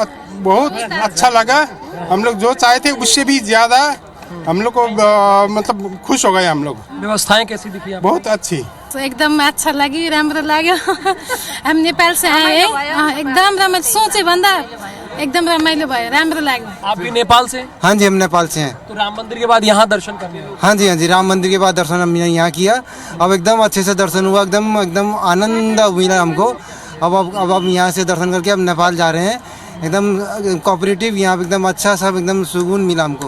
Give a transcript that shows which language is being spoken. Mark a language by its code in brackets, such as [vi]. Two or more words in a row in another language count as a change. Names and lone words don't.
[hi] बहुत अच्छा लगा। हम लोग जो चाहे थे उससे भी ज्यादा हम लोग को मतलब खुश हो गए हम लोग। व्यवस्थाएं कैसी दिखी आपको? बहुत अच्छी। तो एकदम अच्छा लगी, [ne] राम्रो लाग्यो। [hi] हम नेपाल से आए, [ne] एकदम रमाइलो, सोचे भन्दा एकदम रमाइलो भयो, राम्रो लाग्यो। [hi] आप भी नेपाल से? हाँ जी, हम नेपाल से हैं। तो राम मंदिर के बाद यहाँ दर्शन करने आए? हाँ जी, राम मंदिर के बाद दर्शन हमने यहाँ किया। अब एकदम अच्छे से दर्शन हुआ, एकदम आनंद मिला हमको। अब यहाँ से दर्शन करके अब नेपाल जा रहे हैं। एकदम कोऑपरेटिव, यहाँ पे एकदम अच्छा, सब एकदम सुकून मिला हमको।